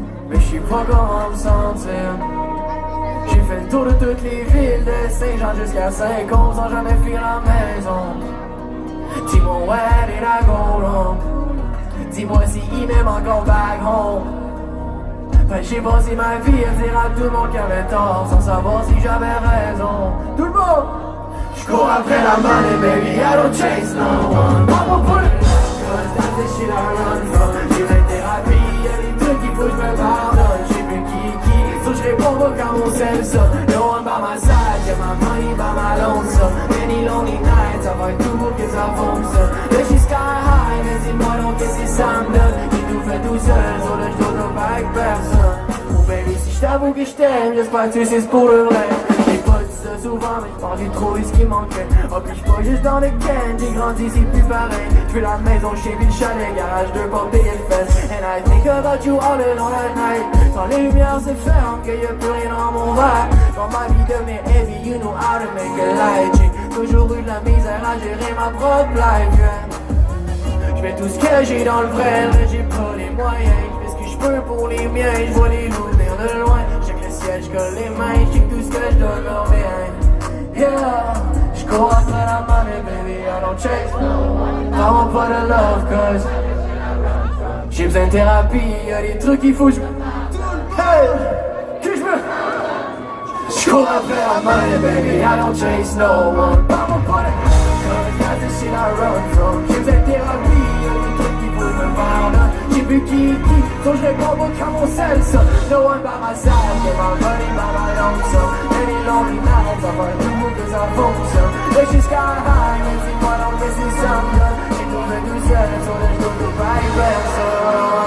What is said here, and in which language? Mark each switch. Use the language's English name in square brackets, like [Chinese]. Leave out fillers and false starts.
[French] Mais je sais pas comment me sentir. J'ai fait le tour de toutes les villes de Saint-Jean jusqu'à Saint-Côme sans jamais fuir la maison. Dis-moi où elle est la gold. Dis-moi si il m'aime encore [English] back home. [French] Ben j'ai passé ma vie à dire à tout le monde qu'il avait tort sans savoir si j'avais raison. Tout le monde! J'cours après la money, baby, [English] I don't chase no one. Mama put it, cause that's the shit I run from. [French] J'ai la thérapie, y'a des trucs qu'il faut que je me pardonne. J'sais plus qui, so j'réponds pas quand on sait ça. [English] No one by my side, y'a ma money by my lonesome. Many lonely nights, [French] ça va être tout pour que ça fonctionne. Là j'suis sky high, mais dis-moi donc qu'est-ce que ça me donne. J'ai tout fait tout seul, so là j'dois pas avec personne. Oh baby, si j't'avoue que j't'aime, j'espère que tu sais c'est pour le vrai. J'ai pas dit ça souvent, mais j'pens j'ai trouvé ce qui manquait. Oh puis j'suis pas juste dans le Ken, j'ai grandi c'est plus pareil. J'veux la maison chez le chalet, garage 2 portes et le fesse. [English] And I think about you all alone at night. [French] Quand les lumières se ferment, qu'il y a plus rien dans mon verre. Quand ma vie devient heavy, [English] you know how to make it light. [French] J'ai toujours eu de la misère à gérer ma propre life, yeah. J'mets tout ce que j'ai dans le vrai, mais j'ai pas les moyens. J'fais ce que j'peux pour les miens, j'vois les loups venir de loin. J'check le ciel, j'colle les mains, j'check tout ce que j'donne leur bien. Yeah, j'cours après la money, baby, [English] I don't chase no one. [French] I want pas de love, cause j'ai besoin de thérapie, y'a des trucs qu'il faut que hey, que j'me j'cours après la money, baby, [English] I don't chase no one. [French] I want pas de [English] cause that's the shit I run from. [French] J'ai besoin de thérapie, y'a des trucs qu'il faut que j'me pardonne. J'ai plus qui, so j'réponds pas quand on sait ça. [English] No one by my side, get my money by my lonesome. Many lonely nights, I find [French] tout pour que ça fonctionne. Là j'suis sky high, mais dis-moi donc qu'est-ce que ça me donne. J'ai tout fait tout seul, so là j'dois tout pas avec personne.